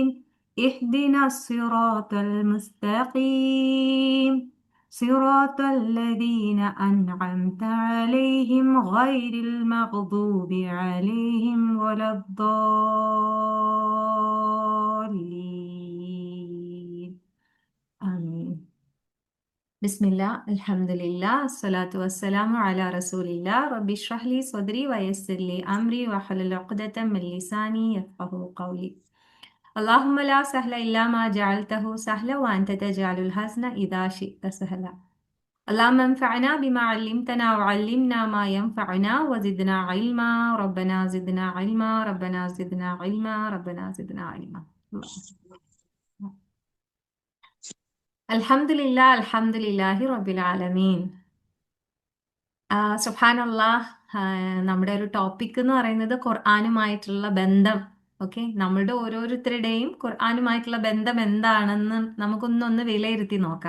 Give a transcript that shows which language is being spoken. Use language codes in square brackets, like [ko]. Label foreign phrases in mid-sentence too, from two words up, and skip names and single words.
[ar] اهدنا الصراط المستقيم، صراط الذين أنعمت عليهم غير المغضوب عليهم ولا الضالين. آمين. بسم الله الحمد لله الصلاة والسلام على رسول الله رب اشرح لي صدري ويسر لي أمري واحلل عقدة من لساني يفقهوا قولي. اللهم لا سهل إلا ما جعلته سهلا وأنت تجعل الحزن إذا شئت سهلا. اللهم انفعنا بما علمتنا وعلمنا ما ينفعنا وزدنا علما ربنا زدنا علما ربنا زدنا علما ربنا زدنا علما. الحمد لله الحمد لله رب العالمين. സുബ്ഹാനല്ലാഹ്. [ml] നമ്മുടെ ഒരു ടോപ്പിക് എന്ന് പറയുന്നത് ഖുർആനുമായിട്ടുള്ള ബന്ധം. ഓക്കെ, നമ്മളുടെ ഓരോരുത്തരുടെയും ഖുർആനുമായിട്ടുള്ള ബന്ധം എന്താണെന്ന് നമുക്കൊന്നൊന്ന് വിലയിരുത്തി നോക്കാം.